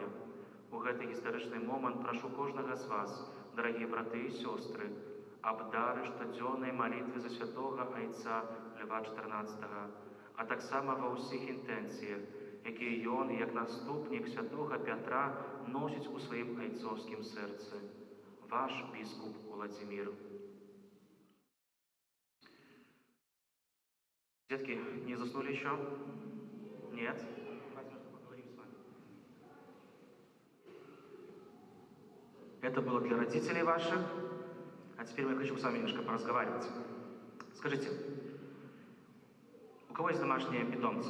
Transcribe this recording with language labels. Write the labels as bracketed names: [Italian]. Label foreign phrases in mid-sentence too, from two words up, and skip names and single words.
[Belarusian] У гэты гістарычны момант прашу кожнага з вас, дарагія браты і сёстры, аб дары штодзённай малітвы за святога айца Льва XIV, а таксама ва ўсіх інтэнцыях, якія ён, як наступнік святога Пятра, носіць у сваім айцоўскім сэрцы. Ваш біскуп [Russian] Владимир. Детки, не заснули еще? Нет? Поговорим с вами. Это было для родителей ваших. А теперь я хочу с вами немножко поразговаривать. Скажите, у кого есть домашние питомцы?